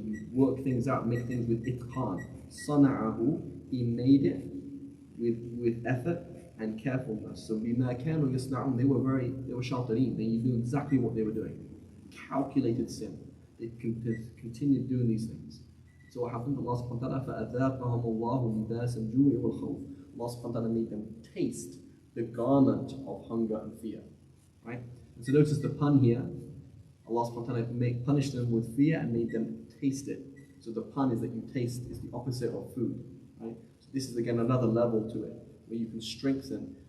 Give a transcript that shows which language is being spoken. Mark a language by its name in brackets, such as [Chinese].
[English] You work things out, make things with itqan. Sana'ahu, he made it with effort and carefulness. So [Arabic] bima kanu yasna'un, [English] they were shatareen. They knew exactly what they were doing. Calculated sin. They continued doing these things. So what happened? [Arabic] Allah subhanahu wa ta'ala فَأَذَاقَهُمُ اللَّهُ لِبَاسَ الْجُوعِ وَالْخَوْفِ. [English] Allah subhanahu wa ta'ala made them taste the garment of hunger and fear. Right? And so notice the pun here. Allah subhanahu wa ta'ala punished them with fear and made them taste it. So the pun is that you taste is the opposite of food. Right? So this is again another level to it, where you can strengthen.